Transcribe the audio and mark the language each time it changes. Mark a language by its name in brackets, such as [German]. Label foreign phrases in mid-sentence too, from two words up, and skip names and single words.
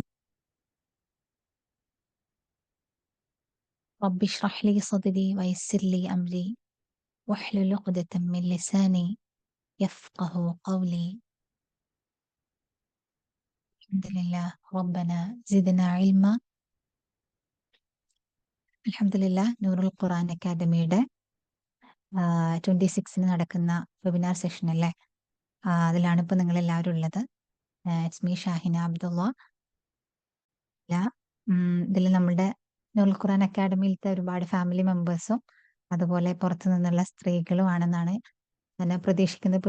[Arabic] رب اشرح لي صدري ويسر لي أمري واحلل عقدة من لساني يفقه قولي. الحمد لله ربنا زدنا علما. [Malayalam] അൽഹംദുലില്ലാ നൂറുൽ ഖുർആൻ അക്കാദമിയുടെ 26 നടക്കുന്ന [English] webinar session [Malayalam] അല്ലേ? അതിലാണ് ഇപ്പൊ നിങ്ങൾ എല്ലാവരും ഉള്ളത്. [English] it's me ഷാഹിന അബ്ദുള്ള. [Malayalam] ഇതിൽ നമ്മുടെ നൂറുൽ ഖുർആൻ അക്കാദമിയിലത്തെ ഒരുപാട് [English] family members [Malayalam] അതുപോലെ പുറത്തു നിന്നുള്ള സ്ത്രീകളും ആണെന്നാണ് ഞാൻ പ്രതീക്ഷിക്കുന്നത്.